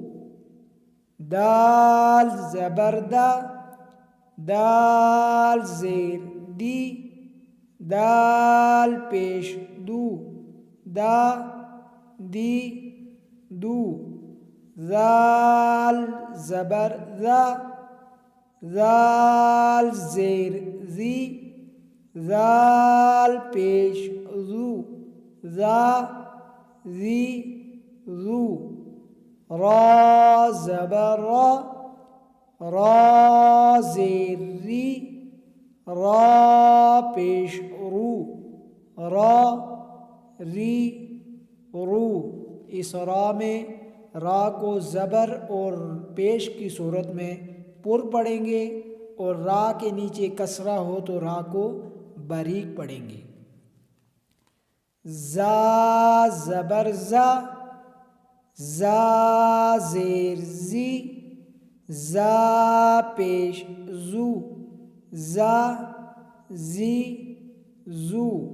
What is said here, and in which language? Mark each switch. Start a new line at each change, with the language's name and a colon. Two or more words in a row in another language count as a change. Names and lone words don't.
Urdu: دال زبر دا، دال زیر دی، دال پیش دو، دا دی دو۔ ذال زبر ذا، ذال زیر ذی، ذال پیش ذو، ذا ذی ذو۔ را زبر را، را زیر ری، را پیش رو، را ری رو. اس را میں را کو زبر اور پیش کی صورت میں پر پڑھیں گے، اور را کے نیچے کسرہ ہو تو را کو باریک پڑھیں گے. زا زبر زا، زا زیر زی، زا پیش زو، زا زی زو.